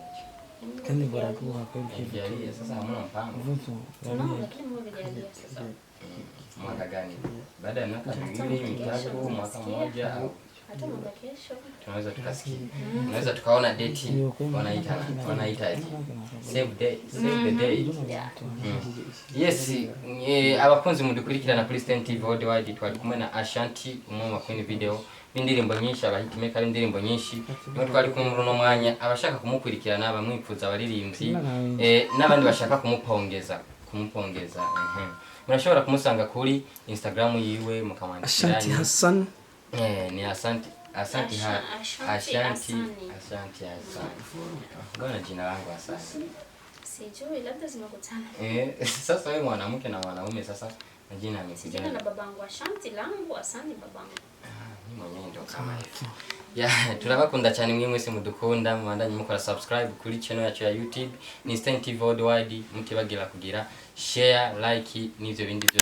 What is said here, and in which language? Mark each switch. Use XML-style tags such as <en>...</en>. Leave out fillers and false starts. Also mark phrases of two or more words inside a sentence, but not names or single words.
<sw>Kani bora tu hapo yari sasa hamna mpango. Mwaka gani? Baada ya miaka 2, 3, mwaka mmoja au hata mwaka kesho tunaweza tukasikia. Tunaweza tukaona date wanaita</sw> <en>save the day.</en> <rn>Yes, abakunzi mudukurikirana kuri Stand TV Worldwide, twari kumwe na Ashanti umwe kwenye video windirimbo nyinshi, abahitimeka indirimbo nyinshi. Niho twari kumwe no mwanya abashaka kumukurikirana bamwifuza abaririmbyi n'abandi bashaka kumupongeza. Murashobora kumusanga kuri Instagram yiwe mukamwandikira Ashanti Hassan.</rn> <sw>Ni Ashanti Bwana jina langu Hassan. Sijui labda zimekutana. Sasa wewe mwanamke na mwanaume sasa majina yamekuja. Sijui na babangu Ashanti langu Hassan babangu. Ni mwenyewe ndio kama hivyo.</sw> <rn>Turabakunda cyane mwe mwese mudukunda mwandanye mukora subscribe kuri channel yacu ya YouTube ni Stand TV Worldwide, mutibagira kugira share, like n'ivyo bindi byose.</rn>